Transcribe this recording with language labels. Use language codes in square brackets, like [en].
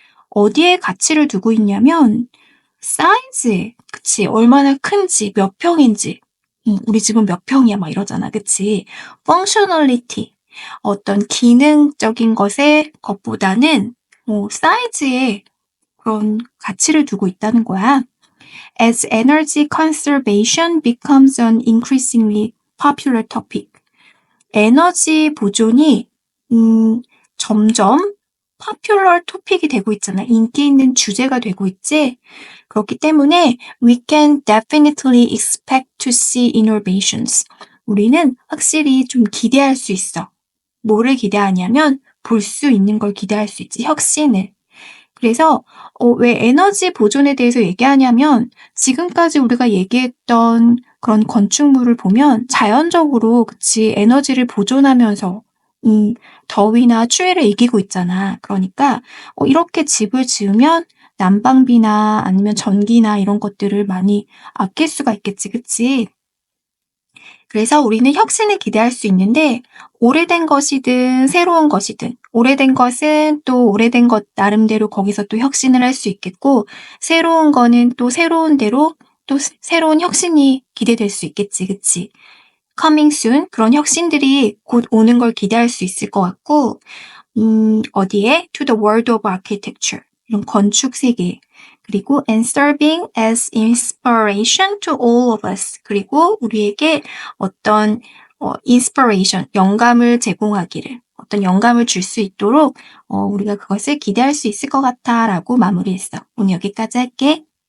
[ko] 어디에 가치를 두고 있냐면 사이즈에, 그치? 얼마나 큰지, 몇 평인지. 우리 집은 몇 평이야 막 이러잖아, 그치? functionality, 어떤 기능적인 것보다는 사이즈에 그런 가치를 두고 있다는 거야. [en] As energy conservation becomes an increasingly popular topic. [ko] 에너지 보존이 점점 [en] popular topic [ko] 이 되고 있잖아. 인기 있는 주제가 되고 있지. 그렇기 때문에 [en] we can definitely expect to see innovations. [ko] 우리는 확실히 좀 기대할 수 있어. 뭐를 기대하냐면 볼 수 있는 걸 기대할 수 있지. 혁신을. 그래서 왜 에너지 보존에 대해서 얘기하냐면 지금까지 우리가 얘기했던 그런 건축물을 보면 자연적으로, 그치, 에너지를 보존하면서 더위나 추위를 이기고 있잖아. 그러니까 이렇게 집을 지으면 난방비나 아니면 전기나 이런 것들을 많이 아낄 수가 있겠지, 그치? 그래서 우리는 혁신을 기대할 수 있는데 오래된 것이든 새로운 것이든, 오래된 것은 또 오래된 것 나름대로 거기서 또 혁신을 할 수 있겠고, 새로운 거는 또 새로운 대로 또 새로운 혁신이 기대될 수 있겠지, 그치? [en] coming soon, [ko] 그런 혁신들이 곧 오는 걸 기대할 수 있을 것 같고, 어디에? [en] to the world of architecture, [ko] 이런 건축 세계. 그리고 [en] and serving as inspiration to all of us. [ko] 그리고 우리에게 어떤 inspiration, 영감을 제공하기를, 어떤 영감을 줄 수 있도록 우리가 그것을 기대할 수 있을 것 같아 라고 마무리했어. 오늘 여기까지 할게.